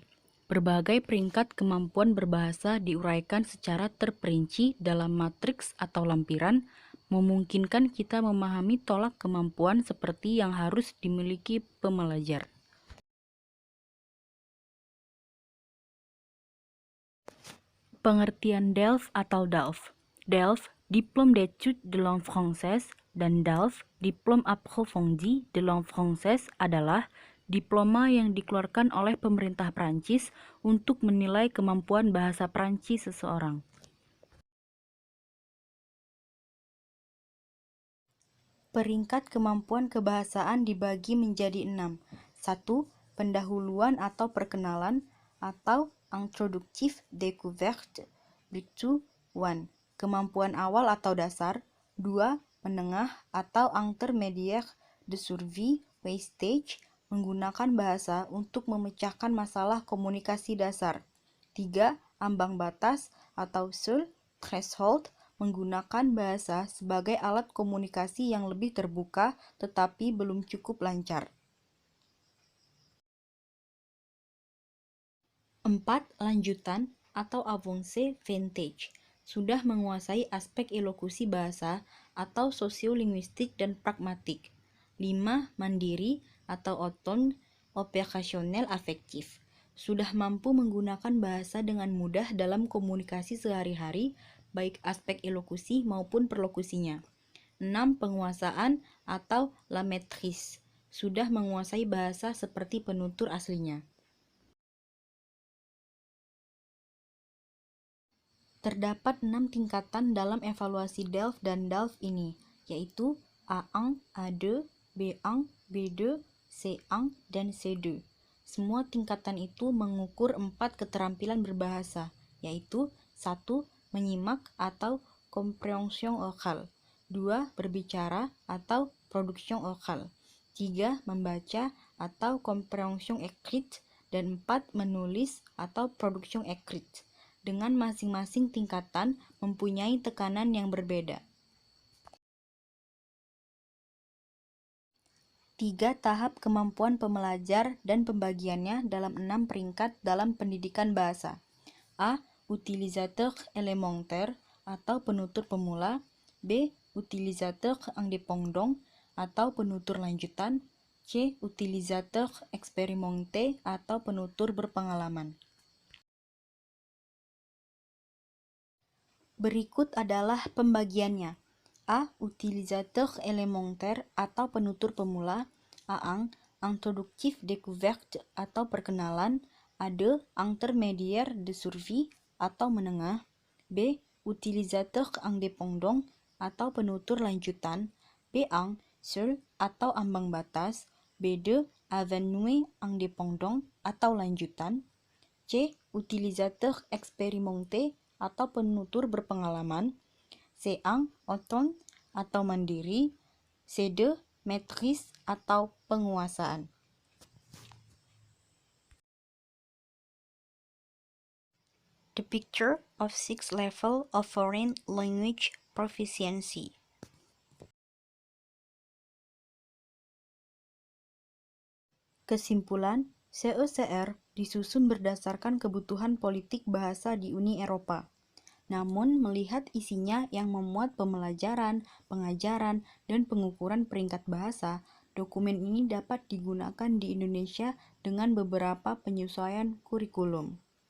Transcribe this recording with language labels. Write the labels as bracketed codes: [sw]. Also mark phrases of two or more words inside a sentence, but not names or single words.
[id] Berbagai peringkat kemampuan berbahasa diuraikan secara terperinci dalam matriks atau lampiran, memungkinkan kita memahami tolak kemampuan seperti yang harus dimiliki pembelajar. Pengertian DELF atau DALF. DELF, [fr] Diplôme d'études de langue française, [id] dan DALF, [fr] Diplôme approfondi de langue française [id] adalah diploma yang dikeluarkan oleh pemerintah Prancis untuk menilai kemampuan bahasa Prancis seseorang. Peringkat kemampuan kebahasaan dibagi menjadi 6. 1. Pendahuluan atau perkenalan atau [fr] introductif découverte, [id] itu 1. Kemampuan awal atau dasar. 2. Menengah atau [fr] intermédiaire de survie, stage, [id] menggunakan bahasa untuk memecahkan masalah komunikasi dasar. 3. Ambang batas atau seuil, threshold, menggunakan bahasa sebagai alat komunikasi yang lebih terbuka tetapi belum cukup lancar. 4. Lanjutan atau [fr] avancé vintage, [id] sudah menguasai aspek elokusi bahasa atau sosiolinguistik dan pragmatik. 5. Mandiri atau [fr] autonome opérationnel affectif, [id] sudah mampu menggunakan bahasa dengan mudah dalam komunikasi sehari-hari, baik aspek elokusi maupun perlokusinya. 6. Penguasaan atau [fr] la maîtrise, [id] sudah menguasai bahasa seperti penutur aslinya. Terdapat 6 tingkatan dalam evaluasi DELF dan DALF ini, yaitu A1, A2, B1, B2, C1, dan C2. Semua tingkatan itu mengukur 4 keterampilan berbahasa, yaitu 1. Menyimak atau [fr] compréhension orale, [id] 2. Berbicara atau [fr] production orale, [id] 3. Membaca atau [fr] compréhension écrite, [id] dan 4. Menulis atau [fr] production écrite. [id] Dengan masing-masing tingkatan mempunyai tekanan yang berbeda. 3 tahap kemampuan pembelajar dan pembagiannya dalam 6 peringkat dalam pendidikan bahasa. A. [fr] Utilisateur élémentaire [id] atau penutur pemula. B. [fr] Utilisateur indépendant [id] atau penutur lanjutan. C. [fr] Utilisateur expérimenté [id] atau penutur berpengalaman. Berikut adalah pembagiannya. A. [fr] Utilisateur élémentaire [id] atau penutur pemula. A1. [fr] Introductif découverte [id] atau perkenalan. A2. [fr] Intermédiaire de survie [id] atau menengah. B. [fr] Utilisateur indépendant [id] atau penutur lanjutan. B1. Seul atau ambang batas. B2. [fr] Avenue indépendant [id] atau lanjutan. C. [fr] utilisateur expérimenté [id] atau penutur berpengalaman. C1, autonome atau mandiri. C2, maîtrise atau penguasaan. [en] The picture of 6 level of foreign language proficiency. [id] Kesimpulan, CECR disusun berdasarkan kebutuhan politik bahasa di Uni Eropa. Namun, melihat isinya yang memuat pembelajaran, pengajaran, dan pengukuran peringkat bahasa, dokumen ini dapat digunakan di Indonesia dengan beberapa penyesuaian kurikulum.